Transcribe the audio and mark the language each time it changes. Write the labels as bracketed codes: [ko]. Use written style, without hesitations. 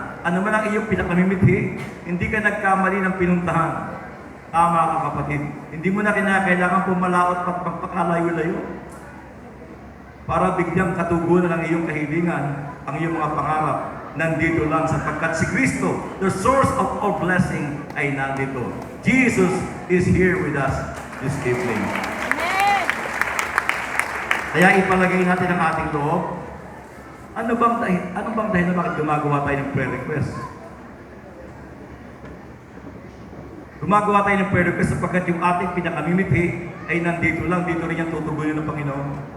[tl] Ano man ang iyong pinakamimithi, hindi ka nagkamali ng pinuntahan. Tama ka kapatid. Hindi mo na kinakailangan pumalaot at magpakalayo-layo. Para biglang katugunan ng iyong kahilingan, ang iyong mga pangarap, nandito lang sapagkat si Kristo, [en] the source of all blessing, [tl] ay nandito. [en] Jesus is here with us this evening. Amen! [tl] Kaya ipalagay natin ang ating loob. Ano bang dahil na bakit gumagawa tayo ng prayer request? Gumagawa tayo ng prayer request sapagkat yung ating pinakamimithi ay nandito lang, dito rin yung tutugunin ng Panginoon.